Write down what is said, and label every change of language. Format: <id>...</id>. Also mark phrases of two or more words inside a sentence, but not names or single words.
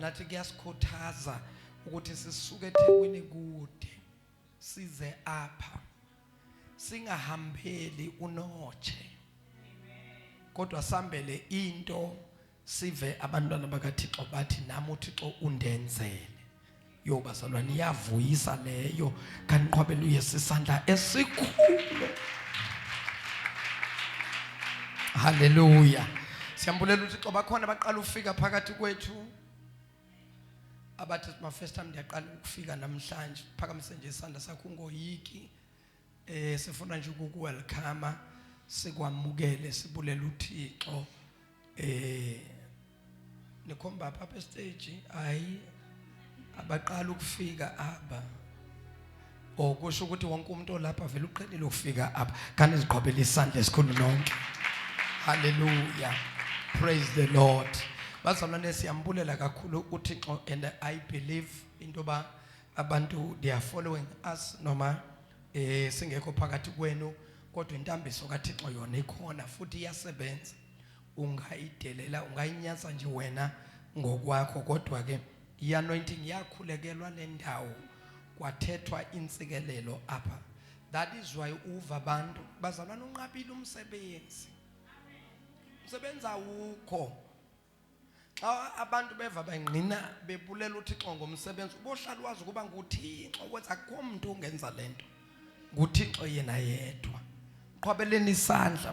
<xh>nathi kuyasikhuthaza ukuthi sisuke eThekwini kude size apha singahambeli unotshe kodwa sambele into sive abantwana bakaThixo bathi nami uThixo undenzele yo bazalwane iyavuyisa leyo kanqobela uYesu isandla esikhulu haleluya siyambulela uThixo bakhona baqala ufika phakathi kwethu abathi</xh> <en>my first time</en> <xh>ndiyaqala ukufika namhlanje phakamise nje isandla sakho ungoyiki sifuna nje ukuwelcome sikwamukele sibulela uThixo nikhomba apha stage hayi abaqala ukufika aba okusho ukuthi wonke umuntu olapha vele uqhelile ukufika apha kanti iziqhobela isandla esikhulu nonke hallelujah</xh> <en>praise the Lord</en> <xh>bazalwane siyambulela kakhulu uThixo</xh> <en>and I believe</en> <xh>intoba abantu</xh> <en>they are following us</en> <xh>noma singekho phakathi kwenu kodwa intambiso kaThixo yona ikhona futhi iyasebenza ungayidelela ungayinyaza nje wena ngokwakho kodwa ke i-anointing yakhulekelwa nendawo kwathethwa insikelelo apha.</xh> <en>That is why</en> <xh>uva abantu bazalwana unqabile umsebenzi. Umsebenzi awukho. Xa abantu beva bengqina bebulela uThixo ngomsebenzi, ubohlala wazi ukuba nguThixo ukwenza akho umuntu ungenza lento. NguThixo yena yedwa. Qhwabeleni isandla.</xh>